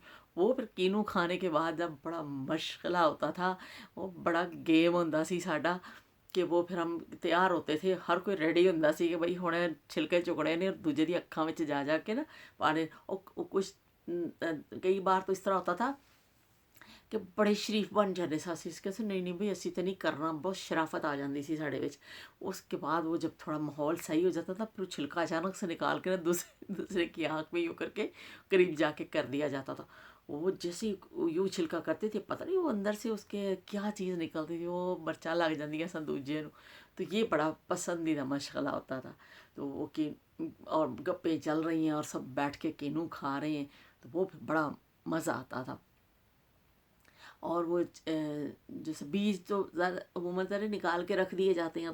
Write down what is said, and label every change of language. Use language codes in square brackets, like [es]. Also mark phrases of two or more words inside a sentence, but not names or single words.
[ur] وہ پھر کینو کھانے کے بعد جب بڑا مشغلہ ہوتا تھا، [pa] وہ بڑا گیم ہوتا سی ساڈا، [ur] کہ وہ پھر ہم تیار ہوتے تھے، [pa] ہر کوئی ریڈی ہوتا سی [ur] کہ [pa] بھائی ہونے چھلکے چکنے نے، اور دوجے دی اکھاں وچ جا جا کے نا پانے۔ [ur] اور کچھ کئی بار تو اس طرح ہوتا تھا کہ بڑے شریف بن جاتے [pa] سا، اسی کہتے نہیں نہیں بھئی اسی تے نہیں کرنا، بہت شرافت آ جاتی سی ساڈے وچ۔ [ur] اس کے بعد وہ جب تھوڑا ماحول صحیح ہو جاتا تھا، پھر وہ چھلکا اچانک سے نکال کے نا دوسرے کی آنکھ میں یوں کر کے قریب جا کے کر دیا جاتا تھا۔ وہ جیسے ہی یوں چھلکا کرتے تھے، پتہ نہیں وہ اندر سے اس کے کیا چیز نکلتی تھی، [pa] وہ مرچاں لگ جاندیاں سن دوجے نوں۔ [ur] تو یہ بڑا پسندیدہ مشغلہ ہوتا تھا۔ تو وہ کہ اور گپیں چل رہی ہیں اور سب بیٹھ کے کینو کھا رہے ہیں، تو وہ پھر بڑا مزہ آتا تھا۔ اور وہ جیسے بیج تو زیادہ عموماً نکال کے رکھ دیے جاتے ہیں۔